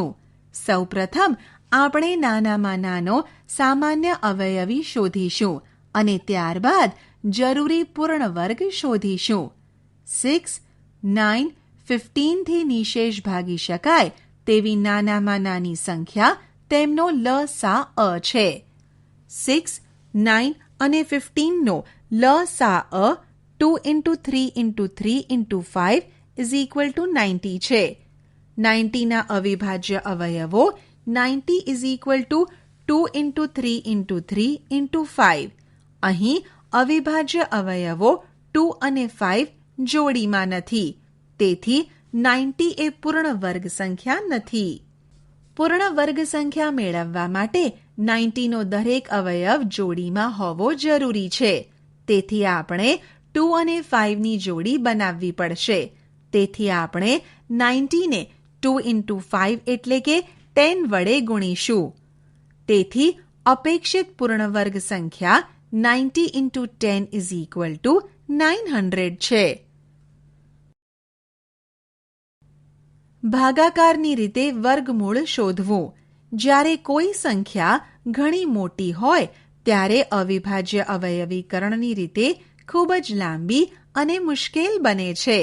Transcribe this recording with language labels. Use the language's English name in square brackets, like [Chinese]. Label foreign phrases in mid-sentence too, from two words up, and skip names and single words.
[Gujarati] સૌપ્રથમ આપણે નાનામાં નાનો સામાન્ય અવયવી શોધીશું અને ત્યારબાદ જરૂરી પૂર્ણ વર્ગ શોધીશું. 6, 9, 15 થી નિશેષ ભાગી શકાય તેવી નાનામાં નાની સંખ્યા તેમનો લસા અ છે. 6, 9 અને 15નો લસા અ [English] 2 into 3 into 3 into 5 is equal to 90 [Gujarati] છે. 90ના અવિભાજ્ય અવયવો [English] 90 is equal to 2 into 3 into 3 into 5. [Gujarati] અહીં અવિભાજ્ય અવયવો 2 અને 5 જોડીમાં નથી. તેથી 90 એ પૂર્ણ વર્ગ સંખ્યા નથી. પૂર્ણ વર્ગ સંખ્યા મેળવવા માટે 90નો દરેક અવયવ જોડીમાં હોવો જરૂરી છે. તેથી આપણે 2 અને 5ની જોડી બનાવવી પડશે. તેથી આપણે 90ને 2 into 5 એટલે કે 10 વડે ગુણીશું. તેથી અપેક્ષિત પૂર્ણ વર્ગ સંખ્યા [English] 90 into 10 is equal to 900 [Gujarati] છે. ભાગાકારની રીતે વર્ગમૂળ શોધવું. જ્યારે કોઈ સંખ્યા ઘણી મોટી હોય ત્યારે અવિભાજ્ય અવયવીકરણની રીતે ખૂબ જ લાંબી અને મુશ્કેલ બને છે.